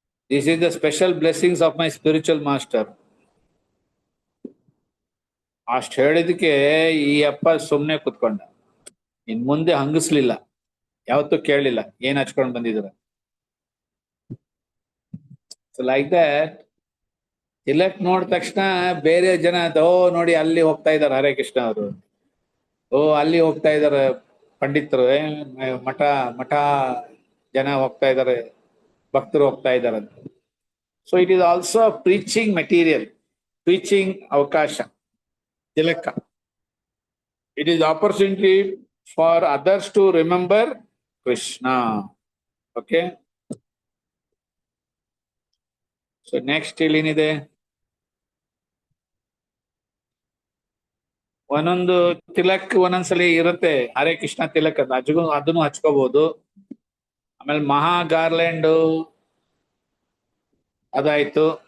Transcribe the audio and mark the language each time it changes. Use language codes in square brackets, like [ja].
[en] This is the special blessings of my spiritual master. [kn] ಅಷ್ಟು ಹೇಳಿದಕ್ಕೆ ಈ ಅಪ್ಪ ಸುಮ್ಮನೆ ಕುತ್ಕೊಂಡ. ಇನ್ ಮುಂದೆ ಹಂಗಿಸ್ಲಿಲ್ಲ, ಯಾವತ್ತೂ ಕೇಳಲಿಲ್ಲ ಏನ್ ಹಚ್ಕೊಂಡ್ ಬಂದಿದ್ರ. [en] so like that [kn] ತಿಲಕ್ ನೋಡಿದ ತಕ್ಷಣ ಬೇರೆ ಜನ ನೋಡಿ ಅಲ್ಲಿ ಹೋಗ್ತಾ ಇದಾರೆ ಹರೇ ಕೃಷ್ಣ ಅವರು, ಅಲ್ಲಿ ಹೋಗ್ತಾ ಇದಾರೆ ಪಂಡಿತರು, ಮಠ ಮಠ ಜನ ಹೋಗ್ತಾ ಇದಾರೆ, ಭಕ್ತರು ಹೋಗ್ತಾ ಇದಾರೆ ಅಂತ. [en] so it is also preaching material, preaching [kn] ಅವಕಾಶ ತಿಲಕ. [en] It is opportunity for others to remember Krishna. Okay. So next [kn] ಏನಿದೆ, ಒಂದೊಂದು ತಿಲಕ್ ಒಂದೊಂದ್ಸಲಿ ಇರುತ್ತೆ, ಹರೇ ಕೃಷ್ಣ ತಿಲಕ್ ಅದನ್ನು ಹಚ್ಕೋಬಹುದು. ಆಮೇಲೆ ಮಹಾ ಗಾರ್ಲ್ಯಾಂಡ್ ಅದಾಯ್ತು.